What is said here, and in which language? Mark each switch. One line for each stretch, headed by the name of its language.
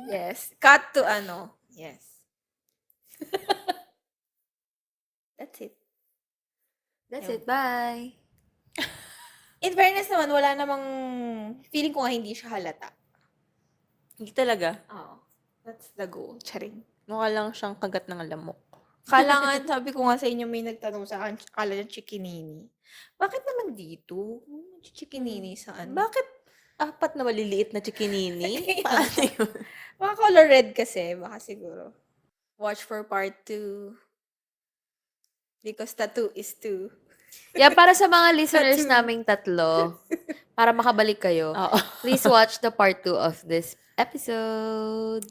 English: Yes. Cut to Yes. That's it. That's it. Bye!
Filipino: In fairness naman, wala namang, feeling ko nga hindi siya halata. Hindi talaga. Oo.
English: That's the goal.
Filipino: Charing. Mukha lang siyang kagat ng lamok. Kala nga, sabi ko nga sa inyo, may nagtanong sa akin, akala niya chikinini. Bakit naman dito? Chikinini saan? Bakit 4 na maliliit na chikinini? Kaya Paano yun? Baka color red kasi, baka siguro.
English: Watch for part 2. Because tattoo is 2.
Filipino: Yeah, para sa mga listeners
English: Tattoo.
Filipino: naming tatlo, para makabalik kayo, Oo.
English: please watch the part 2 of this episode.